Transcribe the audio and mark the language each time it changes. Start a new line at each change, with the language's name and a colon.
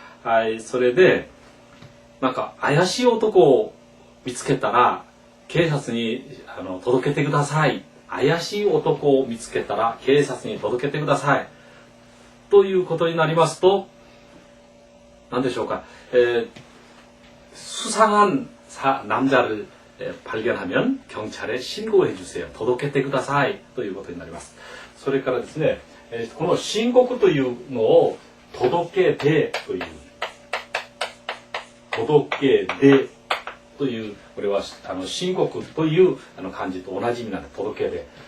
Japanese: はい、それでなんか怪しい男を見つけたら警察に届けてください。怪しい男を見つけたら警察に届けてくださいということになりますと、何でしょうか。
Korean: 수상한 남자를 발견하면 경찰에 신고해 주세요。
Japanese: 届けてくださいということになります。それからですね、この申告というのを届け出という、届け出という、これは申告という漢字と同じ意味なんで、届け出。